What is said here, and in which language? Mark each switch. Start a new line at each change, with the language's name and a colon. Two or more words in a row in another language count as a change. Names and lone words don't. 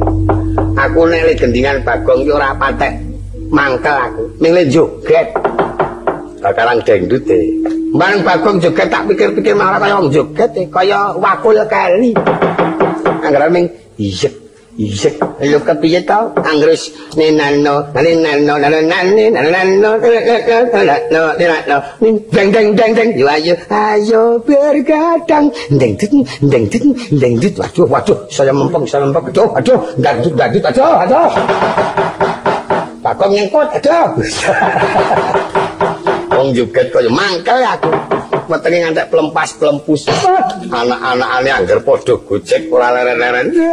Javanese: Aku nek le gendingan Bagong ki ora patek mangkel aku. Ning le joget. Bakalan dangdut e. Bareng Bagong joget tak pikir-pikir malah kaya wong joget e, kaya wakul kali. Anggere ming iyek iyek lho kepiye to? Anggere nenano deng deng deng deng yo
Indonesian: ayo bergadang
Javanese: deng deng waduh saya mempeng aduh dangdut aduh Bagong nyengkut aduh wong joget kaya mangkel aku wetenge ngantek plempas-plempus anak-anakane angger padha gojek ora leren-leren